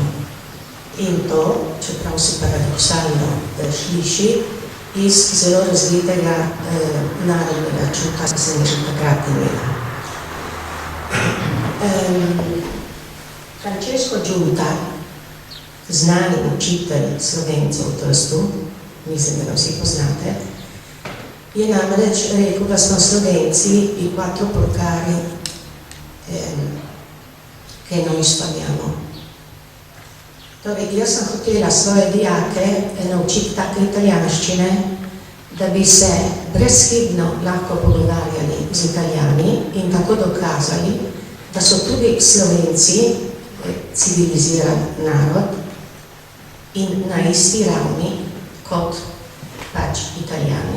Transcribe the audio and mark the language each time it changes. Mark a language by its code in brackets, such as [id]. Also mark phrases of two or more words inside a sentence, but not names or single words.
[sl] In to, čeprav se paradoksalno sliši, iz zelo razvitega narodnega čuta, ki sem že takrat imela. Francesco Giunta, znani učitelj Slovencev v Trstu, mislim, da ga vsi poznate, je namreč rekel, da smo Slovenci [it] i quattro porcari che non studiamo. [sl] Torej, jaz sem hotela svoje dijake naučiti take italijanščine, da bi se brezhibno lahko pogovarjali z Italijani in tako dokazali, da so tudi Slovenci civiliziran narod in na isti ravni kot pač Italijani.